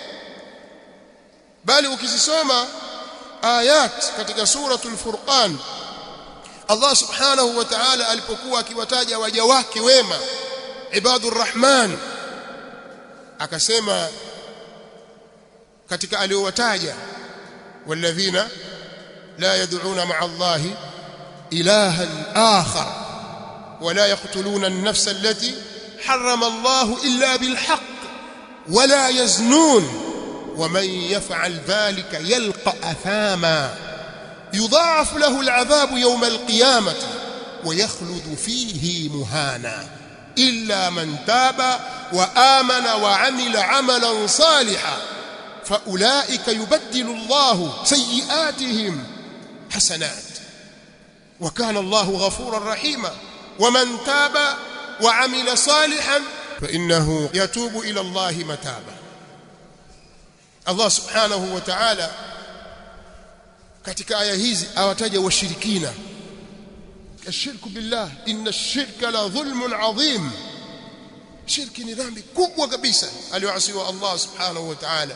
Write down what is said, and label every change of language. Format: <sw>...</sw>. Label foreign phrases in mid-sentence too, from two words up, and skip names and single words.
<sw>Bali ukizisoma ayat katika suratul Furqan, Allah</sw> <ar>سبحانه وتعالى</ar> <sw>alipokuwa akiwataja waja wake wema</sw> <ar>عباد الرحمن,</ar> <sw>akasema katika aliowataja,</sw> <ar>والذين لا يدعون مع الله إلها آخر ولا يقتلون النفس التي حرم الله إلا بالحق ولا يزنون ومن يفعل ذلك يلقى أثاما يضاعف له العذاب يوم القيامة ويخلد فيه مهانا إلا من تاب وآمن وعمل عملا صالحا فأولئك يبدل الله سيئاتهم حسنات وكان الله غفورا رحيما ومن تاب وعمل صالحا فإنه يتوب إلى الله متابا.</ar> <sw>Allah</sw> <ar>سبحانه وتعالى</ar> <sw>katika aya hizi awataja washirikina,</sw> <ar>الشرك بالله, إن الشرك لظلم عظيم.</ar> <sw>Shirki ni dhambi kubwa kabisa aliyoasiwa Allah</sw> <ar>سبحانه وتعالى.</ar>